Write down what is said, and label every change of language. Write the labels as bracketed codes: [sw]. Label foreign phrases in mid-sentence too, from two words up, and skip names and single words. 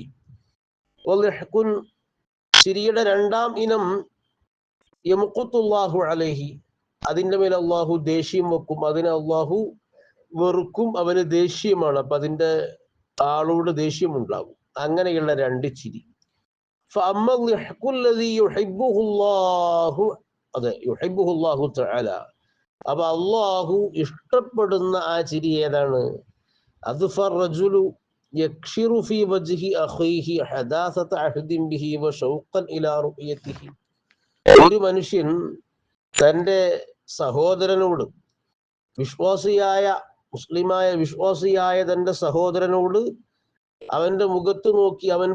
[ml] വളിഹ്ഖുൻ, ചിരിയുടെ രണ്ടാം ഇനം, [ar] يمقته الله عليه, [ml] അതിന്റെ മേൽ അള്ളാഹു ദേഷ്യം വെക്കും, അതിനെ അള്ളാഹു വെറുക്കും, അവന് ദേഷ്യമാണ്, അപ്പൊ അതിന്റെ ആളോട് ദേഷ്യം ഉണ്ടാകും. അങ്ങനെയുള്ള രണ്ട് ചിരി. [ar] فأما الضحك الذي يحبه الله، [ml] അതെ, [ar] يحبه الله تعالى, [ml] അപ്പൊ അള്ളാഹു ഇഷ്ടപ്പെടുന്ന ആ ചിരി ഏതാണ്? [ar] أن الرجل يكشر في وجه أخيه حداثة عهد به وشوقا إلى رؤيته. [ml] ഒരു മനുഷ്യൻ തന്റെ സഹോദരനോട്, വിശ്വാസിയായ മുസ്ലിമായ വിശ്വാസിയായ തന്റെ സഹോദരനോട് അവന്റെ മുഖത്ത് നോക്കി അവൻ